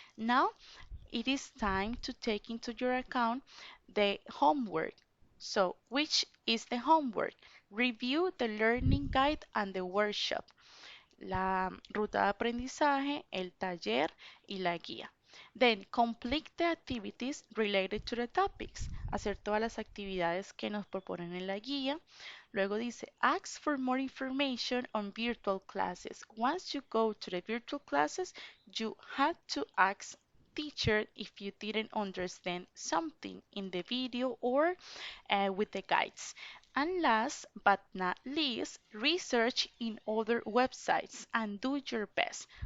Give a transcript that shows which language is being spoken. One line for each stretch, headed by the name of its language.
English: Now it is time to take into your account the homework. So which is the homework? Review the learning guide and the workshop,
Spanish: la ruta de aprendizaje, el taller y la guía.
English: Then complete the activities related to the topics.
Spanish: Hacer todas las actividades que nos proponen en la guía. Luego dice,
English: ask for more information on virtual classes. Once you go to the virtual classes, you had to ask teacher if you didn't understand something in the video or with the guides. And last but not least, research in other websites and do your best.